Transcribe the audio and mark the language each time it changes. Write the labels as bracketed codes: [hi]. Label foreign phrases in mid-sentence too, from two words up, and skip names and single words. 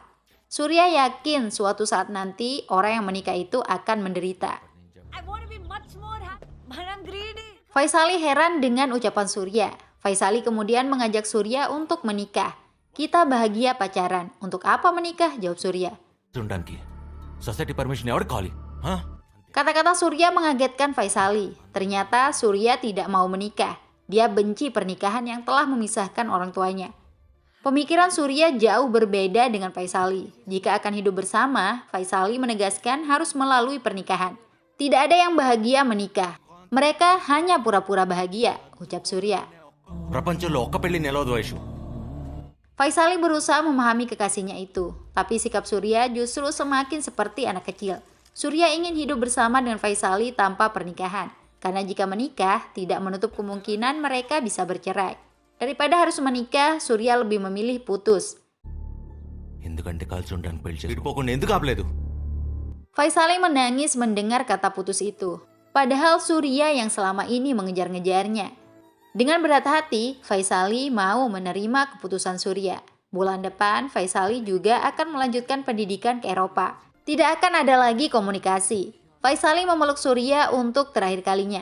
[id] Surya yakin suatu saat nanti orang yang menikah itu akan menderita. Faisali heran dengan ucapan Surya. Faisali kemudian mengajak Surya untuk menikah. Kita bahagia pacaran. Untuk apa menikah? Jawab Surya. [te] ఉండడానికి [en] society permission [te] ఎవరికి కావాలి? [id] Kata-kata Surya mengagetkan Faisali. Ternyata Surya tidak mau menikah. Dia benci pernikahan yang telah memisahkan orang tuanya. Pemikiran Surya jauh berbeda dengan Faisali. Jika akan hidup bersama, Faisali menegaskan harus melalui pernikahan. Tidak ada yang bahagia menikah. Mereka hanya pura-pura bahagia, ucap Surya. [te] ప్రపంచంలో ఒక్క పెళ్లి నిలవదు వైషు. [id] Faisali berusaha memahami kekasihnya itu, tapi sikap Surya justru semakin seperti anak kecil. Surya ingin hidup bersama dengan Faisali tanpa pernikahan, karena jika menikah tidak menutup kemungkinan mereka bisa bercerai. Daripada harus menikah, Surya lebih memilih putus. [te] ఎందుకంటే కలిసి ఉండడానికి పెళ్లి చేసి విడిపోకుండా ఎందుకు ఆపలేదు? [id] Faisali menangis mendengar kata putus itu, padahal Surya yang selama ini mengejar-ngejarnya. Dengan berat hati, Faisali mau menerima keputusan Surya. Bulan depan, Faisali juga akan melanjutkan pendidikan ke Eropa. Tidak akan ada lagi komunikasi. Faisali memeluk Surya untuk terakhir kalinya.